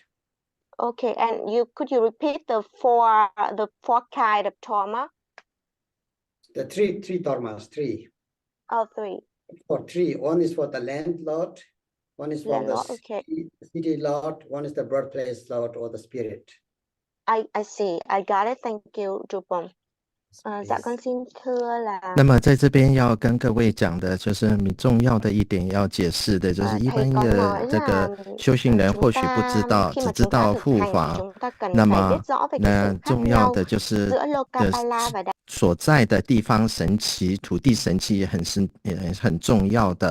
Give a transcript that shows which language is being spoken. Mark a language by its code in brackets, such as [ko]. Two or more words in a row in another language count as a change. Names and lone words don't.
[en] Okay, and could you repeat the four kind of trauma? The three dharmas, three. Oh, three. For three, one is for the landlord, one is for the city lord, one is the birthplace lord or the spirit. I see, I got it. Thank you, Jupong. [vi] Dạ con xin thưa là。 [zh] 那么在这边要跟各位讲的就是很重要的一点要解释的，就是一般的这个修行人或许不知道，只知道护法。那么重要的就是所在的地方神奇，土地神奇也很重要的。